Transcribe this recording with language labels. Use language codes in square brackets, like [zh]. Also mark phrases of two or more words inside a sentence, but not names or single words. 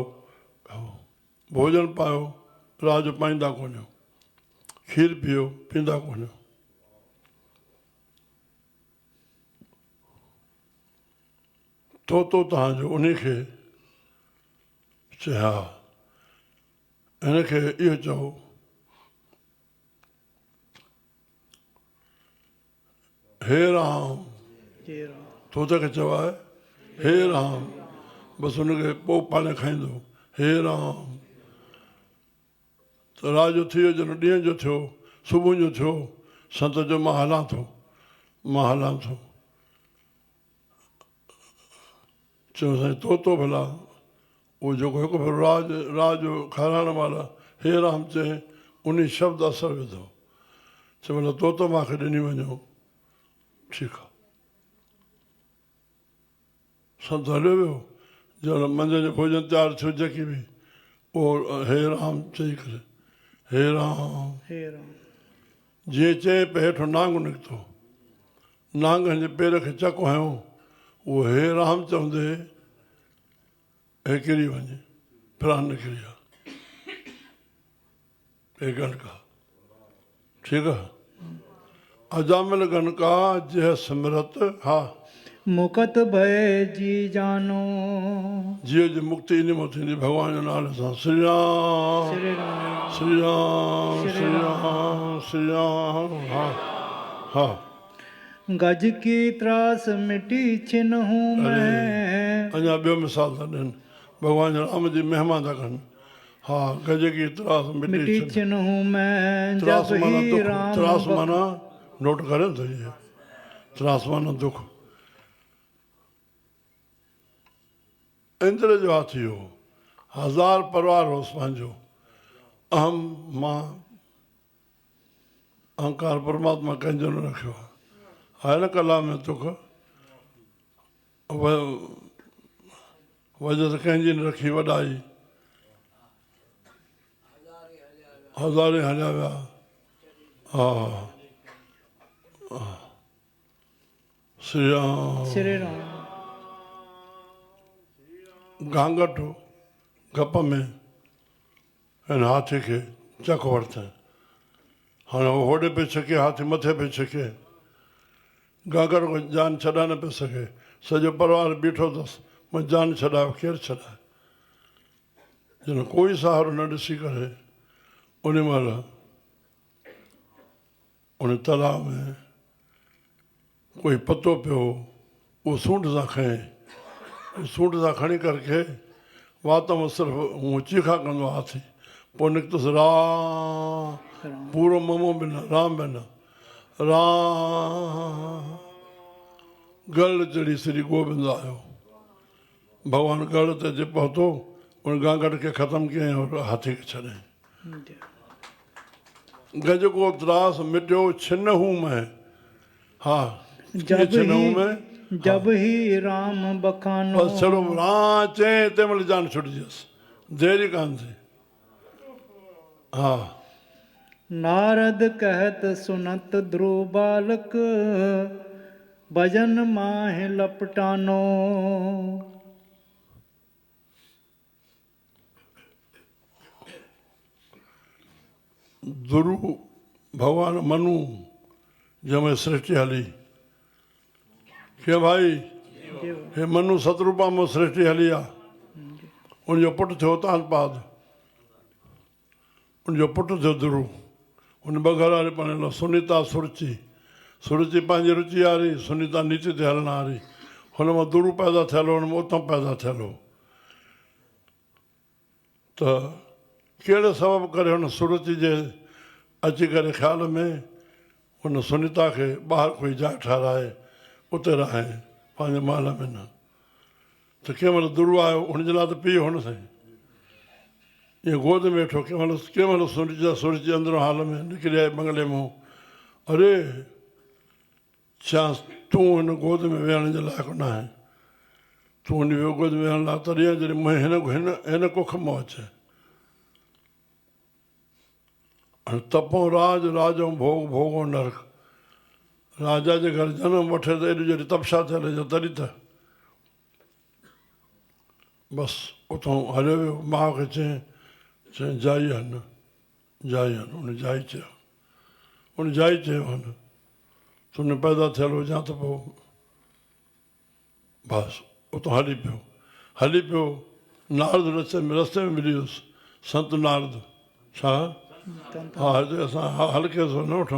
[sd] भोजन पायो, राति जो पाईंदा कोन आहियो। खीर पीओ, पीअंदा कोन आहियो। तोतो तव्हांजो उनखे चए हा, हिनखे इहो चओ हे राम। जय राम। तोते खे चओ आहे हे राम, बसि हुनखे पोइ पाणे खाईंदो। हे राम। त राति जो थी वियो, जॾहिं ॾींहं जो थियो, सुबुह जो थियो, संत जो मां हलां थो, मां हलां थो। चयो साईं तोतो भला उहो जेको हिकु भेरो राज जो खाराइण वारा हे राम चए, उन शब्द असरु विधो। चयो भला तोतो मूंखे ॾिनी वञो, ठीकु आहे। संत हलियो वियो। जॾहिं मंझंदि जो भोजन तयारु थियो, जेकी बि उहो हे राम चई करे, हे राम। हे राम। जीअं चए पे हेठो नांग निकितो। नांग जे पेर खे चक हयो, उहो हे राम चवंदे हे किरी वञे, प्राण निकिरी विया। हे गणका, ठीकु आहे। [hi] अजामिल गणका जय सिमरत हा मुकत भय जी जानो। [sd] जीअ जी मुक्ति इन में थींदी भॻवान जे नाले सां। श्री राम श्री राम। श्री राम श्री राम श्री राम। हा हा। [hi] गज की त्रास मिटी छिनहूं मैं। [sd] अञा ॿियो मिसाल था ॾियनि, भॻवान राम जी महिमा था कनि। [hi] हा, गज की त्रास मिटी छिनहूं मैं त्रास जब माना ही दुख। राम। त्रास माना नोट करें तो ये त्रास माना दुख। [sd] इंद्र जो हाथी हो, 1000 परिवार होसि पंहिंजो। अहम मां अहंकार परमात्मा कंहिंजो न रखियो आहे। हर कला में दुख वजह त कंहिंजी न रखी। वॾाई हज़ारे हलिया विया। हा श्री राम। श्री राम। घांघट गप में हिन हाथी खे चक वरितईं। हाणे उहो होॾे पियो छिके, हाथी मथे पियो छिके। घाघर को जान छॾाए न पियो सघे। सॼो परिवार बीठो अथसि, मां जान छॾायो, केरु छॾाए। जन कोई सहारो न ॾिसी करे उन महिल उन तलाउ में कोई पतो पियो, उहो सूंड सां खयईं। सूंड सां खणी करके वात में सिर्फ़ु हूअं चीखा कंदो हाथी। पोइ निकितुसि राम, पूरो ममो बि न, राम बि न, राम गढ़ चढ़ी श्री गोविंद आयो। [hi] भगवान गढ़ [sd] ते जे पहुतो [hi] उन गांगड़ के खत्म किए और हाथी के छड़े। गज को त्रास मिट्यो छिन्न हूं मैं। हाँ जब ही राम बखानो। बस चलो राचे ते मल जान छुट जस देरी कान थी। हाँ नारद कहत सुनत ध्रुव बालक भजन माहे लपटानो। [sd] ध्रुव भगवान मनु जब सृष्टि हली के भाई हे मनु सतरूपा में सृष्टि हली आ। उनजो पुट थियो तानपाद। उनजो पुट थियो ध्रुव। उन ॿ घर वारे सुनीता सुरची। सुरची पंहिंजी रुचि वारी, सुनीता नीति ते हलण वारी। हुन मां ध्रुव पैदा थियल हो, हुन में उत्तम पैदा थियल हो। त कहिड़े सबब करे हुन सुरची जे अची करे ख़्याल में हुन सुनीता खे ॿाहिरि कोई जाइ ठाराए उते रहे पंहिंजे महल में न। त कंहिं महिल ध्रुव आयो हुनजे लाइ त पीउ हुन सां ईअं गोद में वेठो। कंहिं महिल सुरची अंदरो हाल में निकिरी आई बंगले मां। अरे चयांसि तूं हिन गोद में वेहण जे लाइक़ु न आहे। तूं हुन गोद में वेहण लाइ तॾहिं जॾहिं हिन कुख मां अचे। हाणे तपो राज राजो भोग भोगो नरक। राजा जे घर जनम वठे त एॾी जॾहिं तपस्या थियल हुजे तॾहिं त बसि उतां हलियो वियो। माउ खे चयईं जाई हन जाई हन। उन जाई चयो। उन जाई चयो हन तूं न पैदा थियल हुजां त पोइ बसि उतां हली पियो। नारद रस्ते में मिली वियुसि संत नारद। छा हा असां हल्के सां न वठूं।